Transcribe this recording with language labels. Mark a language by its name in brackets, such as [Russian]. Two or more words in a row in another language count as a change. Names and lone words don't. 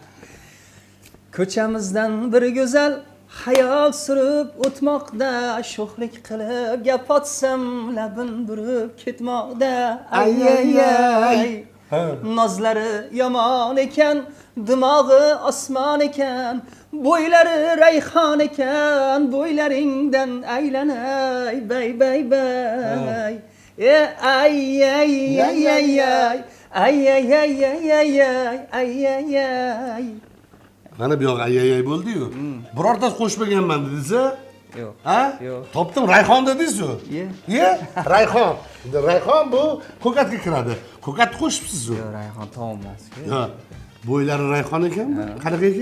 [Uzbek] Ko'chamizdan bir go'zal hayol surib o'tmoqda, sho'xlik qilib gap otsam labin burib ketmoqda. Ay ay ay. Nozlari yomon ekan, dimog'i osmon ekan, bo'ylari rayhon ekan, bo'ylaringdan aylanay, bay bay bay. Ay ay ay ay ay. Ay ay ay ay ay ay ay ay. Mana bu yoq ay bo'ldi-yu. Birortasi qo'shmaganman dedingiz-a? Yo'q. Ha? Yo'q. Topdim, Rayhon dedingiz-ku. Ye? Rayhon. Rayhon bu ko'katga kiradi. Ko'katni qo'shibsiz-ku. Yo'q, rayhon taom emas. Ha. Bo'ylari rayhon ekanmi? Qanaqa ekan?